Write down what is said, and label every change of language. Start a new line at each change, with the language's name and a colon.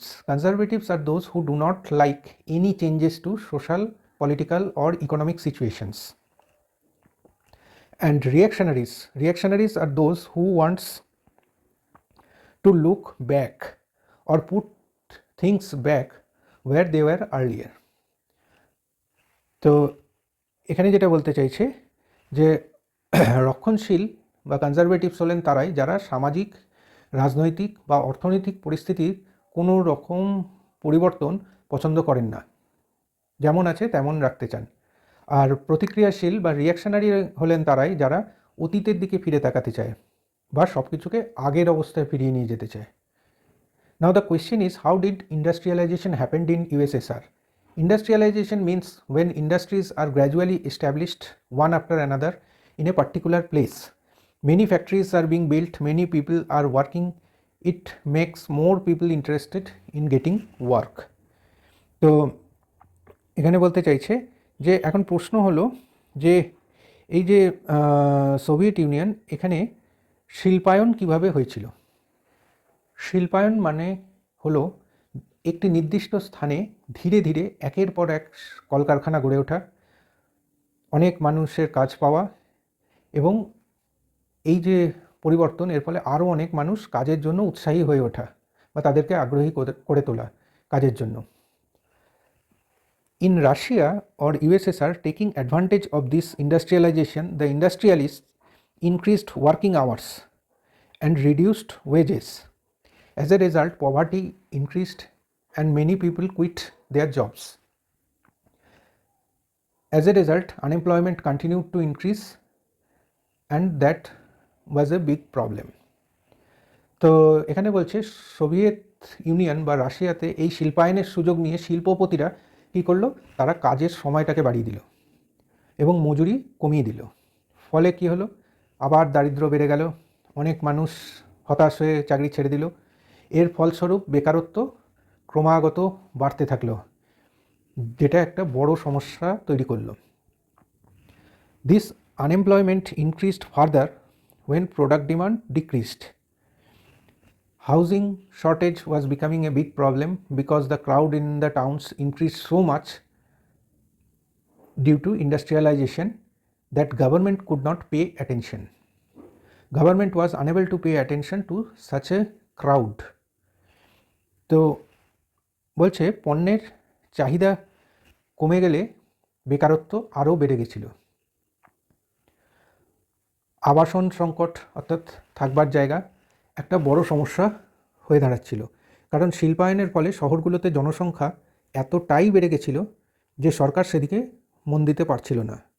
English: Conservatives are those who do not like any changes to social, political or economic situations. And reactionaries are those who wants to look back or put things back where they were earlier.
Bangla: তো এখানে যেটা বলতে চাইছে যে রক্ষণশীল বা কনজারভেটিভস হলেন তারাই যারা সামাজিক, রাজনৈতিক বা অর্থনৈতিক পরিস্থিতির কোনো রকম পরিবর্তন পছন্দ করেন না, যেমন আছে তেমন রাখতে চান। আর প্রতিক্রিয়াশীল বা রিঅ্যাকশনারি হলেন তারাই যারা অতীতের দিকে ফিরে তাকাতে চায় বা সব কিছুকে আগের অবস্থায় ফিরিয়ে নিয়ে যেতে চায়।
English: Now the question is, how did industrialization happened in USSR? Industrialization means when industries are gradually established one after another in a particular place. Many factories are being built, many people are working, it makes more people interested in getting work.
Bangla: তো এখানে বলতে চাইছে যে এখন প্রশ্ন হলো যে এই যে সোভিয়েত ইউনিয়ন, এখানে শিল্পায়ন কিভাবে হয়েছিল? শিল্পায়ন মানে হলো একটি নির্দিষ্ট স্থানে ধীরে ধীরে একের পর এক কলকারখানা গড়ে ওঠা, অনেক মানুষের কাজ পাওয়া এবং এই যে পরিবর্তন, এর ফলে আরও অনেক মানুষ কাজের জন্য উৎসাহী হয়ে ওঠা বা তাদেরকে আগ্রহী করে তোলা কাজের জন্য।
English: In Russia or USSR, taking advantage of this industrialization, the industrialists increased working hours and reduced wages. As a result, poverty increased and many people quit their jobs. As a result, unemployment continued to increase and that was a big problem.
Bangla: তো এখানে বলছে Soviet union বা রাশিয়াতে এই শিল্পায়নের সুযোগ নিয়ে শিল্পপতিরা কী করলো, তারা কাজের সময়টাকে বাড়িয়ে দিল এবং মজুরি কমিয়ে দিল। ফলে কি হলো, আবার দারিদ্র বেড়ে গেল, অনেক মানুষ হতাশ হয়ে চাকরি ছেড়ে দিল। এর ফলস্বরূপ বেকারত্ব ক্রমাগত বাড়তে থাকলো, যেটা একটা বড় সমস্যা তৈরি করলো।
English: This unemployment increased further when product demand decreased. Housing shortage was becoming a big problem because the crowd in the towns increased so much due to industrialization that government could not pay attention. Government was unable to pay attention to such a crowd.
Bangla: তো বলছে পণ্যের চাহিদা কমে গেলে বেকারত্ব আরও বেড়ে গেছিল। আবাসন সংকট অর্থাৎ থাকবার জায়গা একটা বড় সমস্যা হয়ে দাঁড়াচ্ছিল, কারণ শিল্পায়নের ফলে শহরগুলোতে জনসংখ্যা এতটাই বেড়ে গেছিল যে সরকার সেদিকে মন দিতে পারছিল না।